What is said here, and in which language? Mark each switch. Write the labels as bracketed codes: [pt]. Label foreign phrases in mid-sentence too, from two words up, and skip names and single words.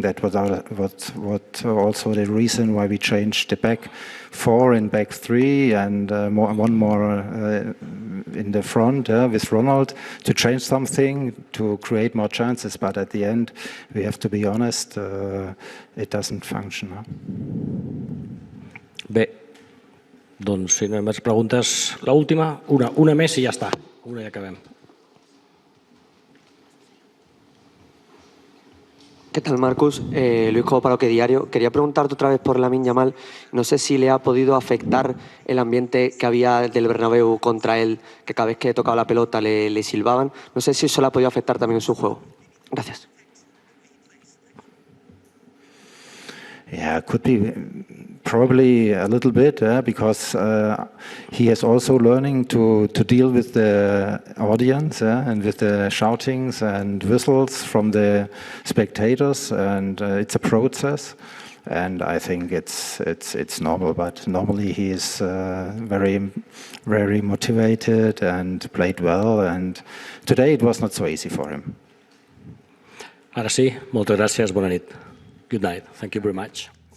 [en] That was what also the reason why we changed the back 4 and back 3, and one more in the front with Ronald, to change something, to create more chances. But at the end, we have to be honest, it doesn't function. [ca] Bé, doncs si no hi ha més preguntes, l'última, una més i ja està. Una i acabem. [es] ¿Qué tal, Marcus? Luis Cobo para Lo Que Diario. Quería preguntarte otra vez por Lamine Yamal. No sé si le ha podido afectar el ambiente que había del Bernabéu contra él, que cada vez que tocaba la pelota le silbaban. No sé si eso le ha podido afectar también en su juego. Gracias. [en] Yeah, could be probably a little bit, because he is also learning to deal with the audience and with the shoutings and whistles from the spectators, and it's a process. And I think it's normal, but normally he is very, very motivated and played well. And today it was not so easy for him. [ca] Ara sí, moltes gràcies, bona nit. [en] Good night. Thank you very much.